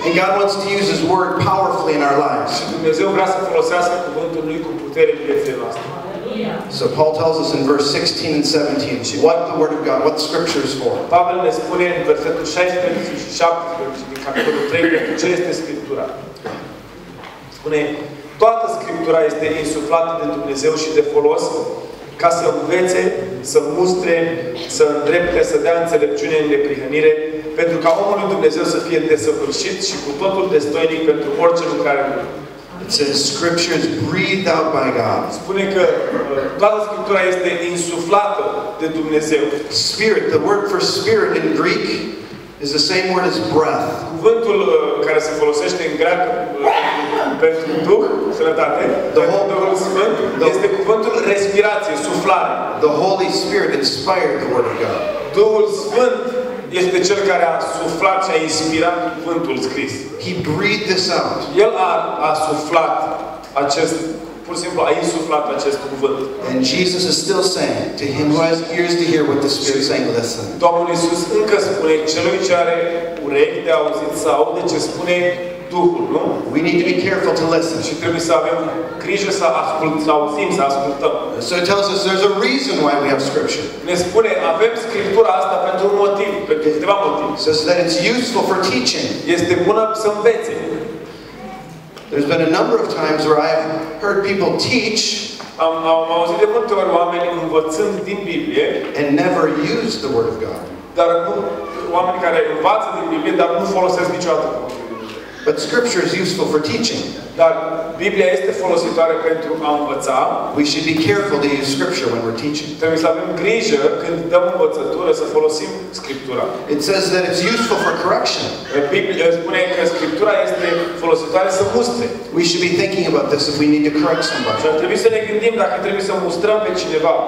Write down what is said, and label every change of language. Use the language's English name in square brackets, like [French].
[English] And God wants to use His Word powerfully in our lives. [Romanian] Și Dumnezeu vrea să folosească cuvântul lui cu putere în viețile noastre. [English] So Paul tells us in verse 16 and 17 what the Word of God, what Scripture is for. [Romanian] Pavel ne spune în versetul 16 și 17 din capitolul 3 pentru ce este Scriptura. Spune: toată Scriptura este insuflată de Dumnezeu și de folos ca să învețe, să mustre, să îndrepte, să dea înțelepciune în neprihănire, pentru ca omul lui Dumnezeu să fie desăvârșit și cu totul destoinic pentru orice lucrare bună. [English] It says Scripture is breathed out by God. [Romanian] Spune că toată Scriptura este insuflată de Dumnezeu. [English] Spirit, the word for spirit in Greek is the same word as breath. [Romanian] Cuvântul care se folosește în greacă pentru Duh, sănătate, pentru Duhul Sfânt, este cuvântul respirație, suflare. [English] The Holy Spirit inspired the Word of God. [Romanian] Duhul Sfânt este cel care a suflat și a inspirat cuvântul scris. [English] He breathed this out. [Romanian] El a suflat acest, pur și simplu a insuflat acest cuvânt. [English] And Jesus is still saying to him who has ears to hear what the Spirit is saying, listen. [Romanian] Domnul Iisus încă spune celui ce are urechi de auzit să audă ce spune Duhul, nu? [English] We need to be careful to listen. [Romanian] Și trebuie să avem grijă să auzim, să ascultăm. [English] So it tells us there's a reason why we have Scripture. [Romanian] Ne spune, avem Scriptura asta pentru un motiv, pentru câteva motive. [English] It says that it's useful for teaching. [Romanian] Este bună să învețe. [English] There's been a number of times where I've heard people teach [Romanian] Am auzit de multe ori oameni învățând din Biblie [English] and never use the Word of God. [Romanian] dar nu, oameni care învață din Biblie, dar nu folosesc niciodată cuvântul. [English] But Scripture is useful for teaching. [Romanian] Dar Biblia este folositoare pentru a învăța. [English] We should be careful to use Scripture when we're teaching. [Romanian] Trebuie să avem grijă când dăm învățătură să folosim Scriptura. [English] It says that it's useful for correction. [Romanian] Biblia spune că Scriptura este folositoare să mustre. [English] We should be thinking about this if we need to correct [Romanian] Și [English] somebody. [Romanian] ar trebui să ne gândim dacă trebuie să mustrăm pe cineva.